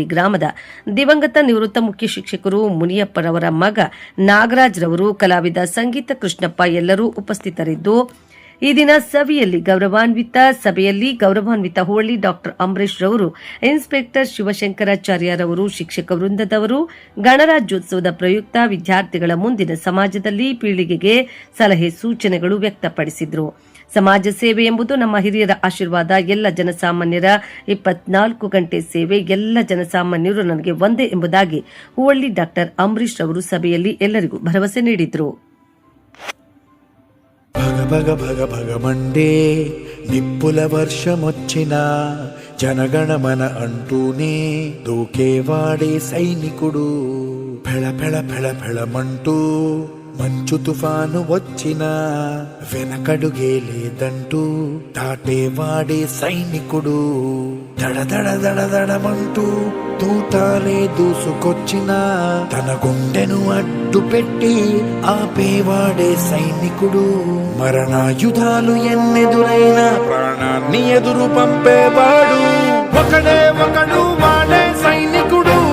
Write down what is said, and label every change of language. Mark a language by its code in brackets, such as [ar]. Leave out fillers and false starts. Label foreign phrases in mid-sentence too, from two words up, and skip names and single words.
[kn] ಗ್ರಾಮದ ದಿವಂಗತ ನಿವೃತ್ತ ಮುಖ್ಯ ಶಿಕ್ಷಕರು ಮುನಿಯಪ್ಪರವರ ಮಗ ನಾಗರಾಜ್ರವರು, ಕಲಾವಿದ ಸಂಗೀತ ಕೃಷ್ಣಪ್ಪ ಎಲ್ಲರೂ ಉಪಸ್ಥಿತರಿದ್ದು, ಈ ದಿನ ಸಭೆಯಲ್ಲಿ ಗೌರವಾನ್ವಿತ ಹುವಳ್ಳಿ ಡಾಕ್ಟರ್ ಅಂಬರೀಶ್ ರವರು, ಇನ್ಸ್ಪೆಕ್ಟರ್ ಶಿವಶಂಕರಾಚಾರ್ಯರವರು, ಶಿಕ್ಷಕ ವೃಂದದವರು ಗಣರಾಜ್ಯೋತ್ಸವದ ಪ್ರಯುಕ್ತ ವಿದ್ಯಾರ್ಥಿಗಳ ಮುಂದಿನ ಸಮಾಜದಲ್ಲಿ ಪೀಳಿಗೆಗೆ ಸಲಹೆ ಸೂಚನೆಗಳು ವ್ಯಕ್ತಪಡಿಸಿದರು. ಸಮಾಜ ಸೇವೆ ಎಂಬುದು ನಮ್ಮ ಹಿರಿಯರ ಆಶೀರ್ವಾದ, ಎಲ್ಲ ಜನಸಾಮಾನ್ಯರ 24 ಗಂಟೆ ಸೇವೆ, ಎಲ್ಲ ಜನಸಾಮಾನ್ಯರು ನನಗೆ ಒಂದೇ ಎಂಬುದಾಗಿ ಹುವಳ್ಳಿ ಡಾಕ್ಟರ್ ಅಂಬರೀಶ್ ರವರು ಸಭೆಯಲ್ಲಿ ಎಲ್ಲರಿಗೂ ಭರವಸೆ ನೀಡಿದರು. [te] భగ భగ భగ మండే నిప్పుల వర్షమొచ్చిన జనగణమన అంటూనే దూకేవాడే సైనికుడు, ఫెళ ఫెళ ఫెళ ఫెళమంటూ మంచు తుఫాను వచ్చిన వెనకడుగే లేదంటూ దాటేవాడే సైనికుడు, దడ దడ దడ దడమంటూ తూటాలే దూసుకొచ్చిన తన గుండెను అడ్డు పెట్టి ఆపేవాడే సైనికుడు, మరణాయుధాలు ఎన్నెదురైనా ప్రాణాన్ని ఎదురు పంపేవాడు ఒకడే ఒకడు, వాడే సైనికుడు.